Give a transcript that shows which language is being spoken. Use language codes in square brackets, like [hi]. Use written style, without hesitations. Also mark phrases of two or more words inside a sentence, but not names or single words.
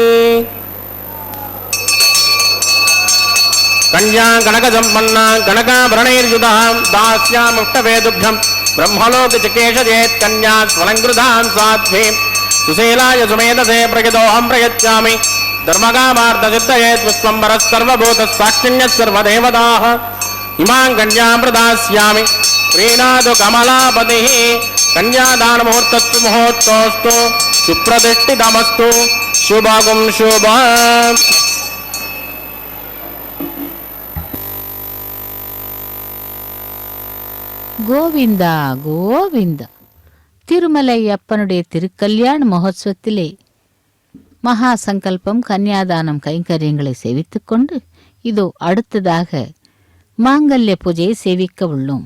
[sa] కన్యా గణక సంపన్న గణకాభరణైర్యుధాం దాస్యాముష్టవేదుభ్యం బ్రహ్మలోకి చికేషజేత్ కన్యా స్వలంకృతాం సాధ్వీం సుశీలాయ సుమేధసే ప్రయతోహం ప్రయచ్చామి ధర్మకామార్థసిద్ధయేత్ విశ్వంబరः సర్వభూతः సాక్షిణ్యः సర్వదేవతాః ఇమాం కన్యాం ప్రదాస్యామి. ప్రీణాదు కమలాపతిః కన్యాదానముహూర్తస్తు ముహూర్తోస్తు సుప్రతిష్ఠితమస్తు శుభగుం శుభం. [ta] கோவிந்தா கோவிந்தா. திருமலை அப்பனுடைய திருக்கல்யாண மகோத்சவத்திலே மகா சங்கல்பம் கன்னியாதானம் கைங்கரியங்களை சேவித்துக் கொண்டு இதோ அடுத்ததாக மாங்கல்ய பூஜையை சேவிக்க உள்ளோம்.